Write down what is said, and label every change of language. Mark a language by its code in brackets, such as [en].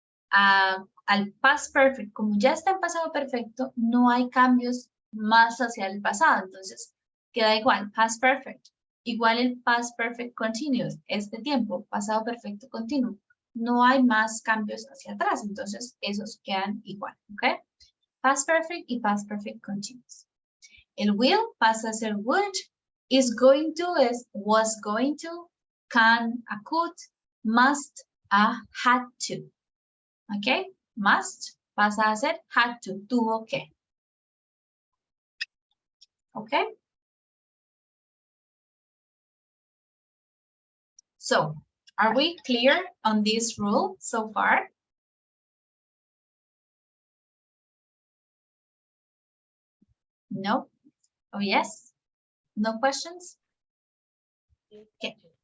[es] Al past perfect, como ya está en pasado perfecto, no hay cambios más hacia el pasado. Entonces, queda igual. Past perfect. Igual el past perfect continuous. Este tiempo, pasado perfecto continuo. No hay más cambios hacia atrás, entonces esos quedan igual, ¿ok? Past perfect y past perfect continuous. El will pasa a ser would, is going to es was going to, can a could, must a had to, ¿ok? Must pasa a ser had to, tuvo que, ¿ok? [en] So, are we clear on this rule so far? No? Oh, yes? No questions? Okay.